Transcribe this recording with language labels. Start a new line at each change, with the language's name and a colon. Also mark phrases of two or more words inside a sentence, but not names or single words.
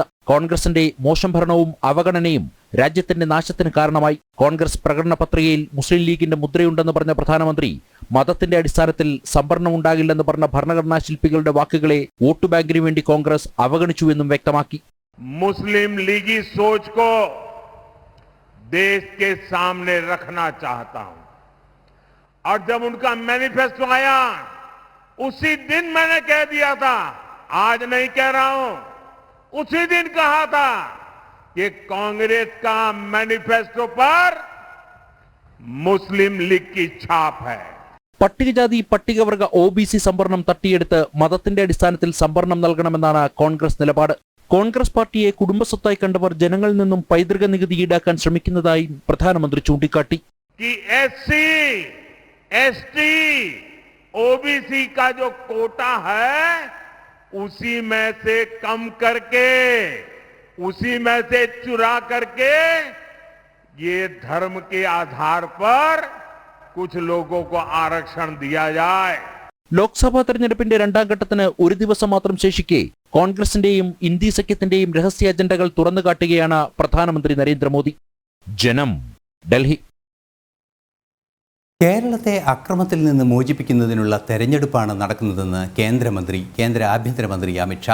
Malayalam: കോൺഗ്രസിന്റെ മോശം ഭരണവും അവഗണനയും രാജ്യത്തിന്റെ നാശത്തിന് കാരണമായി. കോൺഗ്രസ് പ്രകടന പത്രികയിൽ മുസ്ലിം ലീഗിന്റെ മുദ്രയുണ്ടെന്ന് പറഞ്ഞ പ്രധാനമന്ത്രി മതത്തിന്റെ അടിസ്ഥാനത്തിൽ സംവരണം ഉണ്ടാകില്ലെന്ന് പറഞ്ഞ ഭരണഘടനാ ശില്പികളുടെ വാക്കുകളെ വോട്ട് ബാങ്കിന് വേണ്ടി കോൺഗ്രസ് അവഗണിച്ചുവെന്നും വ്യക്തമാക്കി.
Hindi: मुस्लिम लीगी सोच को देश के सामने रखना चाहता हूं। और जब उनका मैनिफेस्टो आया उसी दिन मैंने कह दिया था, आज नहीं कह रहा हूं, उसी दिन कहा था कि कांग्रेस का मैनिफेस्टो पर मुस्लिम लीग की छाप है।
Malayalam: പട്ടികജാതി പട്ടികവർഗ OBC സംവരണം തട്ടിയെടുത്ത് മതത്തിന്റെ അടിസ്ഥാനത്തിൽ സംവരണം നൽകണമെന്നാണ് കോൺഗ്രസ് നിലപാട്. കോൺഗ്രസ് പാർട്ടിയെ കുടുംബസ്വത്തായി കണ്ടവർ ജനങ്ങളിൽ നിന്നും പൈതൃക നികുതി ഈടാക്കാൻ ശ്രമിക്കുന്നതായി പ്രധാനമന്ത്രി ചൂണ്ടിക്കാട്ടി.
Hindi: SC, ST, OBC का जो कोटा है उसी में से कम करके, उसी में से चुरा करके ये धर्म के आधार पर कुछ लोगों को आरक्षण दिया जाए.
Malayalam: ലോക്സഭാ തെരഞ്ഞെടുപ്പിന്റെ രണ്ടാം ഘട്ടത്തിന് ഒരു ദിവസം മാത്രം ശേഷിക്കെ കോൺഗ്രസിന്റെയും ഇന്ത്യ സഖ്യത്തിന്റെയും രഹസ്യ അജണ്ടകൾ തുറന്നു കാട്ടുകയാണ് പ്രധാനമന്ത്രി നരേന്ദ്രമോദി. ജനം, ഡൽഹി. കേരളത്തെ അക്രമത്തിൽ നിന്ന് മോചിപ്പിക്കുന്നതിനുള്ള തെരഞ്ഞെടുപ്പാണ് നടക്കുന്നതെന്ന് കേന്ദ്ര ആഭ്യന്തരമന്ത്രി അമിത്ഷാ.